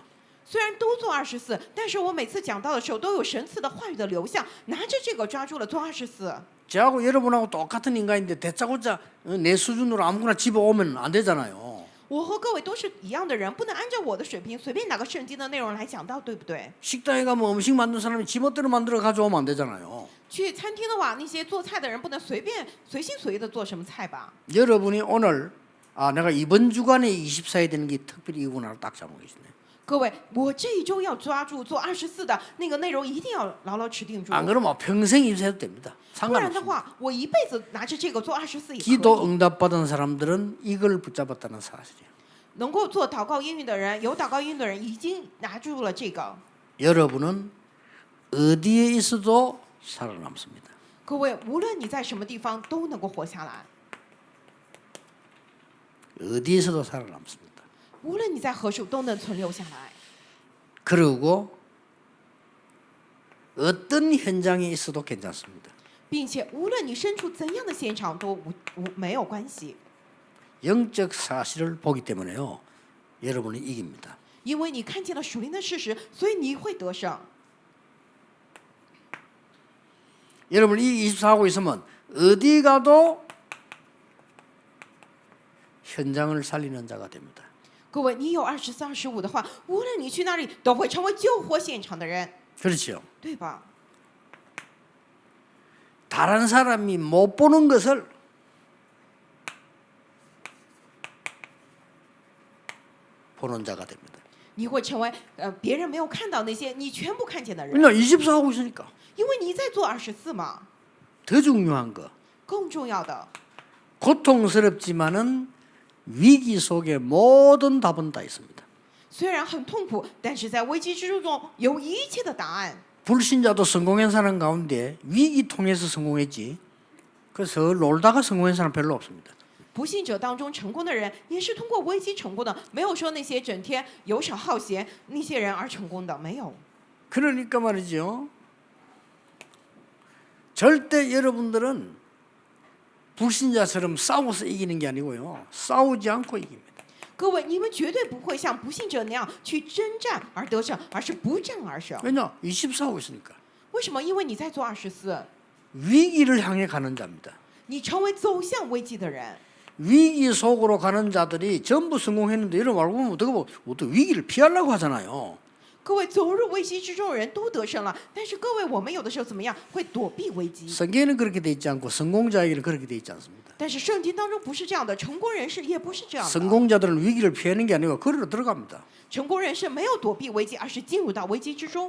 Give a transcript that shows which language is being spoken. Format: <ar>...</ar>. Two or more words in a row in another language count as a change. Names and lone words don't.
<zh>虽然都做24，但是我每次讲到的时候都有神赐的话语的流向，拿着这个抓住了做24。</zh> <ko>저하고 여러분하고 똑같은 인간인데 대짜고짜 내 수준으로 아무거나 집어오면 안 되잖아요.</ko> <zh>我和各位都是一样的人，不能按照我的水平随便拿个圣经的内容来讲到，对不对？</zh> <ko>식당에 가면 음식 만든 사람이 지멋대로 만들어 가져오면 안 되잖아요.</ko> <zh>去餐厅的话，那些做菜的人不能随便随心所欲的做什么菜吧？</zh> <ko>여러분이 오늘 내가 이번 주간에 24에 되는 게 특별히 이구나 딱 잡고 계시네.</ko> <zh>各位，我这一周要抓住做24的那个内容，一定要牢牢持定住。</zh> <ko>안 그러면 평생 입사해도 됩니다.</ko> <zh>不然的</zh> <ko>상관없습니다.</ko> <zh>话，我一辈子拿着这个做24也可</zh> <ko>기도</ko> <zh>以。</zh> <ko>응답받은 사람들은 이걸 붙잡았다는 사실이에요.</ko> <zh>能够做祷告应允的人，有祷告应允的人已经拿住了这个。</zh> <ko>여러분은 어디에 있어도 살아남습니다.</ko> <zh>各位，无论你在什么地方，都能够活下来。</zh> <ko>어디에서도 살아남습니다.</ko> <zh>无论你在何处，都能存留下来。</zh> <ko>그리고 어떤 현장에 있어도 괜찮습니다.</ko> <zh>并且无论你身处怎样的现场都没有关系，</zh> <ko>영적 사실을 보기 때문에요. 여러분이 이깁니다.</ko> <zh>因为你看见了属灵的事实，所以你会得胜。</zh> <ko>여러분 이 24 하고 있으면 어디 가도 현장을 살리는 자가 됩니다.</ko> <zh>各位，你有24、25的话，无论你去哪里，都会成为救活现场的人，</zh> <ko>그렇죠.</ko> <zh>对吧？</zh> <ko>다른 사람이 못 보는 것을 보는 자가 됩니다.</ko> <zh>你会成为别人没有看到那些你全部看见的人，</zh> <ko>그냥 24 하고 있으니까.</ko> <zh>因为你在做24嘛。</zh> <ko>더 중요한 거.</ko> <zh>更重要的，</zh> <ko>고통스럽지만은 위기 속에 모든 답은 다 있습니다.</ko> <zh>虽然很痛苦，但是在危机之中有一切的答案。</zh> <ko>불신자도 성공한 사람 가운데 위기 통해서 성공했지. 그래서 놀다가 성공한 사람 별로 없습니다.</ko> <zh>不信者当中成功的人，也是通过危机成功的，没有说那些整天游手好闲那些人而成功的，没有。</zh> <ko>그러니까 말이죠. 절대 여러분들은 불신자처럼 싸워서 이기는 게 아니고요. 싸우지 않고 이깁니다.</ko> <zh>各位，你们绝对不会像不信者那样去征战而得胜，而是不战而胜。</zh> <ko>왜냐? 24 하고 있으니까.</ko> <zh>为什么？因为你在做24，</zh> <ko>위기를 향해 가는 자입니다.</ko> <zh>你成为走向危机的人。</zh> <ko>위기 속으로 가는 자들이 전부 성공했는데 여러분 알고 보면 어떻게 위기를 피하려고 하잖아요.</ko> <zh>各位，走入危机之中的人都得胜了，但是各位，我们有的时候怎么样？会躲避危机。</zh> <ko>성경에는 그렇게 돼 있지 않고 성공자에게는 그렇게 돼 있지 않습니다.</ko> <zh>但是圣经当中不是这样的，成功人士也不是这样的。</zh> <ko>성공자들은 위기를 피하는 게 아니고 거리로 들어갑니다.</ko> <zh>成功人士没有躲避危机，而是进入到危机之中。</zh>